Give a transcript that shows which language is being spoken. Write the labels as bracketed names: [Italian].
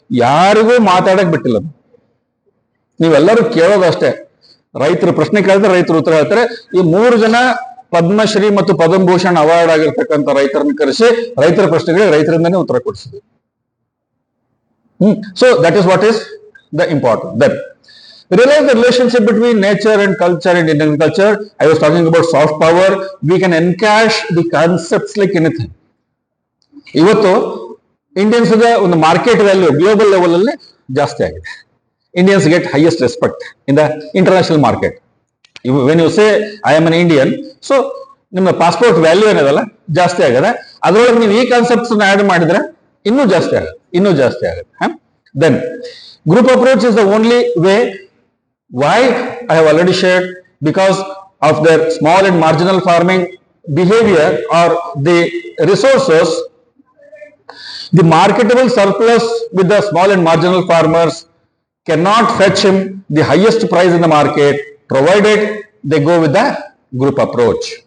[Kannada] ಯಾರಿಗೂ ಮಾತಾಡಕ್ ಬಿಟ್ಟಿಲ್ಲ. ನೀವೆಲ್ಲರೂ ಕೇಳೋದಷ್ಟೇ, ರೈತರ ಪ್ರಶ್ನೆ ಕೇಳಿದ್ರೆ ರೈತರು ಉತ್ತರ ಹೇಳ್ತಾರೆ. ಈ 3 ಜನ ಪದ್ಮಶ್ರೀ ಮತ್ತು ಪದ್ಮಭೂಷಣ್ ಅವಾರ್ಡ್ ಆಗಿರ್ತಕ್ಕಂಥ ರೈತರನ್ನ ಕರೆಸಿ ರೈತರ ಪ್ರಶ್ನೆಗಳಿಗೆ ರೈತರಿಂದನೇ ಉತ್ತರ ಕೊಡಿಸಿದ್ವಿ. [English] So that is what is the important. Then realize the relationship between nature and culture in Indian culture. I was talking about soft power. We can encash the concepts like anything. [Kannada] ಇವತ್ತು Indians ಒಂದು market value global level ಅಲ್ಲಿ ಜಾಸ್ತಿ ಆಗಿದೆ. [English] Indians get highest respect in the international market. When you say I am an Indian, so [Kannada] ನಿಮ್ಮ passport value ಏನದಲ್ಲ ಜಾಸ್ತಿ ಆಗದೆ. ಅದರೊಳಗೆ ನೀವು ಈ ಕಾನ್ಸೆಪ್ಟ್ಸ್ ಆಡ್ ಮಾಡಿದ್ರೆ ಇನ್ನೂ ಜಾಸ್ತಿ ಆಗುತ್ತೆ. [English] Then group approach is the only way. Why? I have already shared, because of their small and marginal farming behavior or the resources, the marketable surplus with the small and marginal farmers cannot fetch him the highest price in the market, provided they go with the group approach.